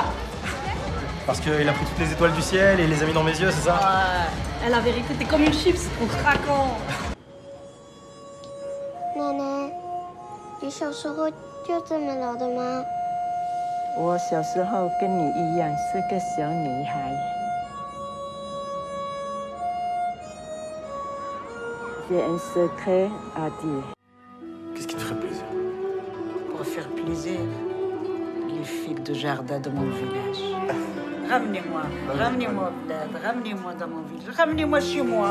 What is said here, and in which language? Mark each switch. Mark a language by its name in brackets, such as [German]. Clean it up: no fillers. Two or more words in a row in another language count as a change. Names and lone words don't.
[French] Parce qu'il a pris toutes les étoiles du ciel et les a mis dans mes yeux, c'est ça? Ouais, la vérité, t'es comme une chips, c'est trop craquant. [Chinese] 奶奶，你小时候就这么老的吗？我小时候跟你一样是个小女孩。 [French] J'ai un secret à dire. Qu'est-ce qui te ferait plaisir? Pour faire plaisir, les filles de jardin de mon village. Ramenez-moi, ramenez-moi, ramenez-moi dans mon village, ramenez-moi chez moi.